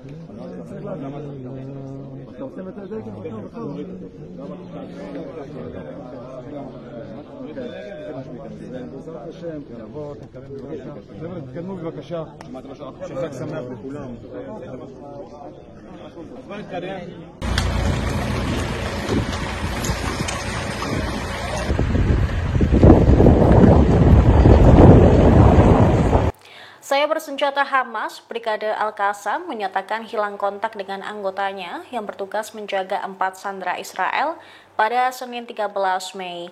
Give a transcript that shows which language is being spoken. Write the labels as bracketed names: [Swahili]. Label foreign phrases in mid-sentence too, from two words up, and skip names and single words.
[Hebrew] אתה עושה את הדגל? בעזרת השם, תבוא, תתקדמו בבקשה. שחג שמח לכולם. אז בוא נתקדם. [Indonesian] Saya bersenjata Hamas, Brigade Al-Qassam menyatakan hilang kontak dengan anggotanya yang bertugas menjaga 4 sandera Israel pada Senin 13 Mei.